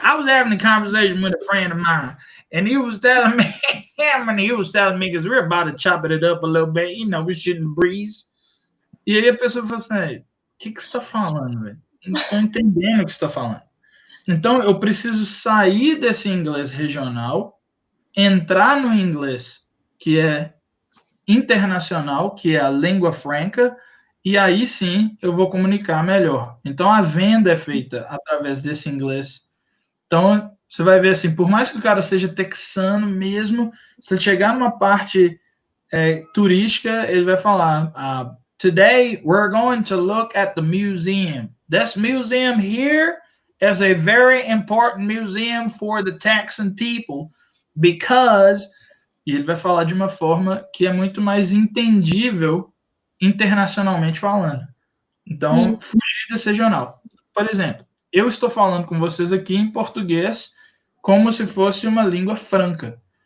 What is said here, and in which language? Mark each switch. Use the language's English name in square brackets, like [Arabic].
[English] I was having a conversation with a friend of mine, and he was telling me, because we're about to chop it up a little bit, we're shooting the breeze. [Portuguese] E aí a pessoa fala assim, o que você está falando, velho? Não estou entendendo o que você está falando. Então, eu preciso sair desse inglês regional, entrar no inglês que é internacional, que é a língua franca, e aí sim eu vou comunicar melhor. Então a venda é feita através desse inglês. Então você vai ver assim, por mais que o cara seja texano mesmo, se ele chegar numa parte turística, ele vai falar, [English] today we're going to look at the museum. This museum here is a very important museum for the Texan people, because... [Portuguese] E ele vai falar de uma forma que é muito mais entendível internacionalmente falando. Então, fugir desse regional. Por exemplo, eu estou falando com vocês aqui em português como se fosse uma língua franca.